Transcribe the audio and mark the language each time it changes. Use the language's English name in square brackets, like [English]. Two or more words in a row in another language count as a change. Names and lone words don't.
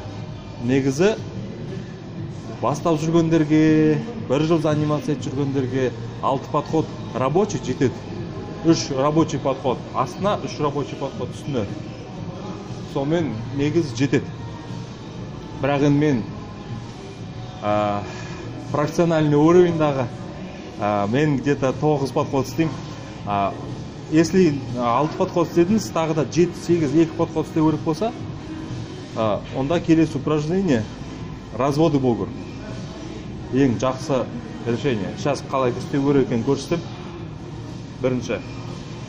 [Kazakh] Негізі бастап жүргендерге, 1 жыл занимация жүргендерге 6 [Russian] подход рабочий [Kazakh] жетеді. 3 [Russian] рабочий подход [Kazakh] астына, 3 [Russian] рабочий подход [Kazakh] үстіне. Сонымен негізі жетеді. Бірақ енді мен профессиональный уровеньдағы мен [Russian] где-то 9 подход [Kazakh] істеймін. [Russian] Если 6 подход [Kazakh] істедіңіз, тағы да 7-8-2 подход істеу керек болса, онда келесі [Russian] упражнение разводы [Kazakh] болу керек. Ең жақсы решение. Сейчас қалай істеу керек екенін көрсетем. Бірінші